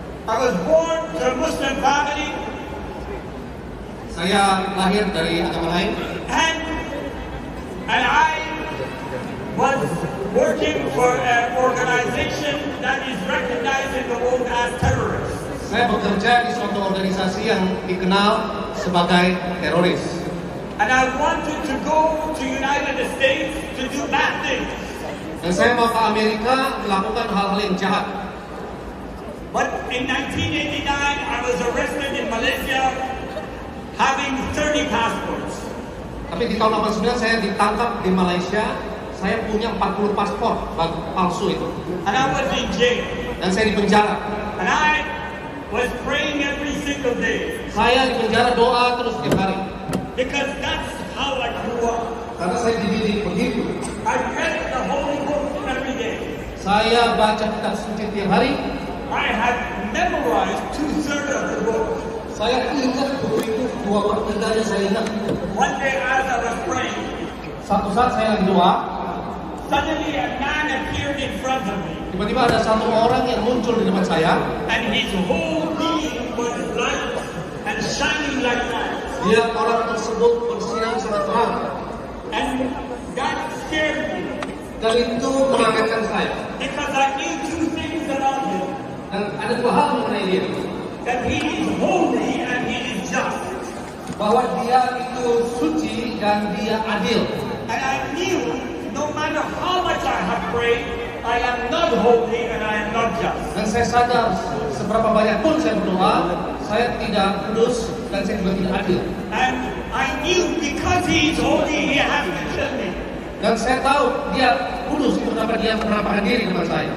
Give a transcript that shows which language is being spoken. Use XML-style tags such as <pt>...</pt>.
<en>I was born to a Muslim family.</en> <id>Saya lahir dari agama lain.</id> <en>And I was working for an organization that is recognized in the world as terrorists.</en> <id>Saya bekerja di suatu organisasi yang dikenal sebagai teroris.</id> <en>And I wanted to go to United States to do bad things.</en> <id>Dan saya mau ke Amerika melakukan hal-hal yang jahat.</id> <en>But in 1989, I was arrested in Malaysia having 30 passports.</en> <id>Tapi di tahun 89 saya ditangkap di Malaysia. Saya punya 40 paspor palsu itu.</id> <en>And I was in jail.</en> <id>Dan saya di penjara.</id> <en>And I was praying every single day.</en> <id>Saya di penjara doa terus tiap hari.</id> <en>Because that's how I grew up.</en> <id>Karena saya dididik begitu.</id> <en>I read the Holy Book every day.</en> <id>Saya baca kitab suci tiap hari.</id> <en>I had memorized 2/3 of the book.</en> <id>Saya ingat buku itu 2/3-nya saya ingat.</id> <en>One day as I was praying,</en> <id>Satu saat saya lagi doa,</id> <en>suddenly a man appeared in front of me.</en> <id>tiba-tiba ada satu orang yang muncul di depan saya.</id> <en>And his whole being was light and shining like that.</en> <id>Dia orang tersebut bersinar sangat terang.</id> <en>And that scared me.</en> <id>Dan itu mengagetkan saya.</id> <en>Because I knew two things about him.</en> <id>Dan ada dua hal mengenai dia.</id> <en>That he is holy and he is just.</en> <id>Bahwa dia itu suci dan dia adil.</id> <en>And I knew no matter how much I have prayed, I am not holy and I am not just.</en> <id>Dan saya sadar seberapa banyak pun saya berdoa, saya tidak kudus dan saya juga tidak adil.</id> <en>And I knew because he is holy, he has to kill me.</en> <id>Dan saya tahu dia kudus itu kenapa dia menampakkan diri depan saya.</id>